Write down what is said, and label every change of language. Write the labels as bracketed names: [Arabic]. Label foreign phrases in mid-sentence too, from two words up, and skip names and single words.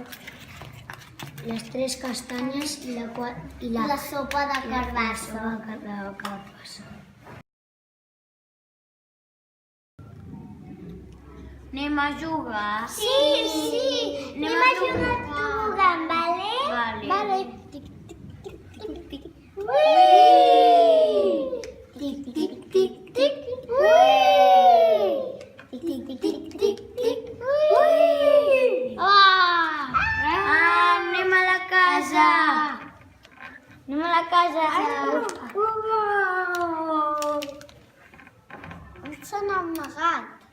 [Catalan] Les 3 castanyes i la sopa de carbassa. Anem a jugar? Sí, sí! Anem a jugar al tobogan, vale? Vale. Tic, tic, tic, tic, tic. Ui! Tic, tic, tic, tic. Ui! Tic, tic, tic, tic, tic. Ui! Anem a la casa! Anem a la casa! On s'han amagat?